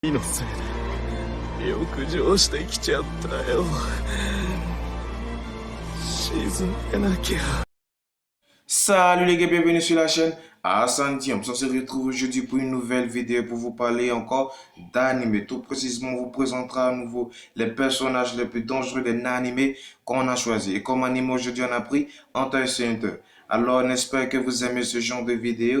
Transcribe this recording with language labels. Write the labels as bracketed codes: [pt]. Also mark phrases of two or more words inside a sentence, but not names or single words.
[ja] のせいで浴場してきちゃったよ。沈めなきゃ。 [fr] Salut les gars, bienvenue sur la chaîne Hassan Diom. On se retrouve aujourd'hui pour une nouvelle vidéo pour vous parler encore d'anime. Tout précisément, on vous présentera à nouveau les personnages les plus dangereux des animés qu'on a choisi. Et comme anime aujourd'hui, on a pris Hunter x Hunter. Alors, on espère que vous aimez ce genre de vidéo.